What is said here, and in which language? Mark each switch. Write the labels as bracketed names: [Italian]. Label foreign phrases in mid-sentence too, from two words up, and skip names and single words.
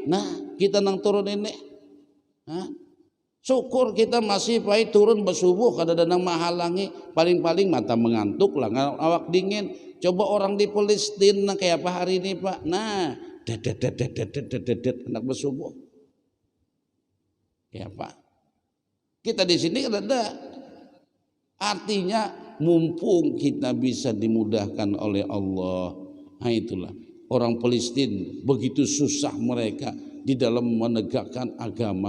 [Indonesian] Nah kita nang turun ini. Syukur kita masih baik turun bersubuh kada ada nang menghalangi, paling-paling mata mengantuk lah, awak dingin. Coba orang di Palestina kayak apa hari ini Pak, nah dedet anak bersubuh ya Pak. Kita di sini ada, artinya mumpung kita bisa dimudahkan oleh Allah. Nah itulah orang Palestina begitu susah mereka di dalam menegakkan agama.